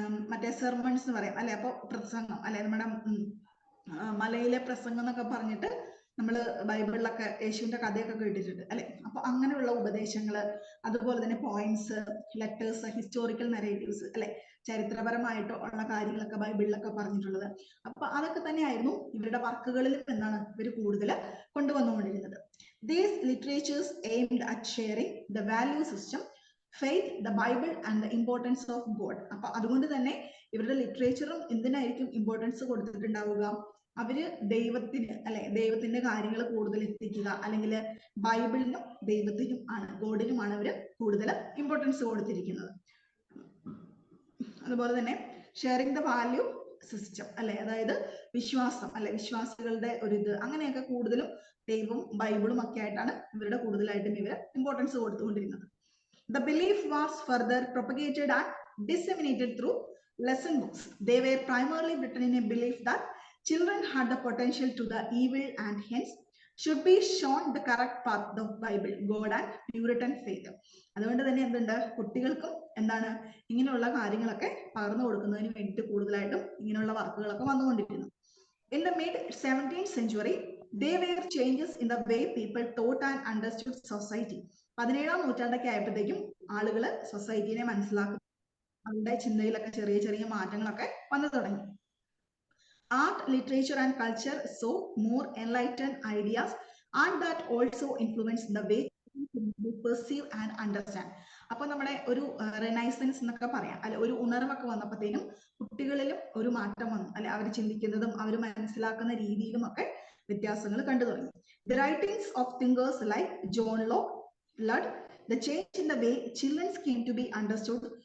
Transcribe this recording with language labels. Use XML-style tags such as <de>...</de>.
<ml>മറ്റേ സെർമൺസ് എന്ന് പറയാം അല്ലെ, അപ്പൊ പ്രസംഗം അല്ലെ, നമ്മുടെ മലയിലെ പ്രസംഗം എന്നൊക്കെ പറഞ്ഞിട്ട് നമ്മള് ബൈബിളിലൊക്കെ യേശുവിന്റെ കഥയൊക്കെ കേട്ടിട്ടുണ്ട് അല്ലെ. അപ്പൊ അങ്ങനെയുള്ള ഉപദേശങ്ങള്, അതുപോലെ തന്നെ പോയിന്റ്സ്, ലെറ്റേഴ്സ്, ഹിസ്റ്റോറിക്കൽ നരേറ്റീവ്സ് അല്ലെ, ചരിത്രപരമായിട്ട് ഉള്ള കാര്യങ്ങളൊക്കെ ബൈബിളിലൊക്കെ പറഞ്ഞിട്ടുള്ളത്. അപ്പൊ അതൊക്കെ തന്നെയായിരുന്നു ഇവരുടെ വർക്കുകളിൽ എന്താണ് ഇവർ കൂടുതൽ കൊണ്ടുവന്നുകൊണ്ടിരുന്നത്.</ml> <en>These literatures aimed at sharing the value system, faith, the Bible and the importance of God.</en> <ml>അപ്പൊ അതുകൊണ്ട് തന്നെ ഇവരുടെ ലിറ്ററേച്ചറും എന്തിനായിരിക്കും ഇമ്പോർട്ടൻസ് കൊടുത്തിട്ടുണ്ടാവുക, അവര് ദൈവത്തിന് അല്ലെ, ദൈവത്തിന്റെ കാര്യങ്ങൾ കൂടുതൽ എത്തിക്കുക, അല്ലെങ്കിൽ ബൈബിളിനും ദൈവത്തിനും ആണ്, ഗോഡിനുമാണ് അവര് കൂടുതൽ ഇമ്പോർട്ടൻസ് കൊടുത്തിരിക്കുന്നത്. അതുപോലെ തന്നെ</ml> <en>sharing the value system</en> <ml>അല്ലെ, അതായത് വിശ്വാസം അല്ലെ, വിശ്വാസികളുടെ ഒരു ഇത്, അങ്ങനെയൊക്കെ കൂടുതലും ദൈവവും ബൈബിളും ഒക്കെ ആയിട്ടാണ് ഇവരുടെ കൂടുതലായിട്ടും ഇവര് importance കൊടുത്തുകൊണ്ടിരുന്നത്.</ml> <en>The belief was further propagated and disseminated through lesson books. They were primarily written in a belief that children had the potential to the evil and hence should be shown the correct path of Bible, God and Puritan faith.</en> <ml>അതുകൊണ്ട് തന്നെ എന്തുണ്ട്, കുട്ടികൾക്കും എന്താണ് ഇങ്ങനെയുള്ള കാര്യങ്ങളൊക്കെ പകർന്നു കൊടുക്കുന്നതിന് വേണ്ടിയിട്ട് കൂടുതലായിട്ടും ഇങ്ങനെയുള്ള വർക്കുകളൊക്കെ വന്നുകൊണ്ടിരിക്കുന്നു.</ml> <en>In the mid-17th century, there were changes in the way people thought and understood society.</en> <ml>17ാം നൂറ്റാണ്ടൊക്കെ ആയപ്പോഴത്തേക്കും ആളുകള് സൊസൈറ്റിനെ മനസ്സിലാക്കുന്നു, അവരുടെ ചിന്തയിലൊക്കെ ചെറിയ ചെറിയ മാറ്റങ്ങളൊക്കെ വന്നു തുടങ്ങി.</ml> <en>Art, literature and culture saw more enlightened ideas and that also influenced the way we perceive and understand.</en> <ml>അപ്പൊ നമ്മുടെ ഒരു റെനൈസൻസ് എന്നൊക്കെ പറയാം അല്ലെ, ഒരു ഉണർവൊക്കെ വന്നപ്പോഴത്തേനും കുട്ടികളിലും ഒരു മാറ്റം വന്നു അല്ലെ, അവർ ചിന്തിക്കുന്നതും അവർ മനസ്സിലാക്കുന്ന രീതിയിലും ഒക്കെ വ്യത്യാസങ്ങൾ കണ്ടു തുടങ്ങി.</ml> <en>The writings of thinkers like John Locke led the change in the way children came to be understood.</en>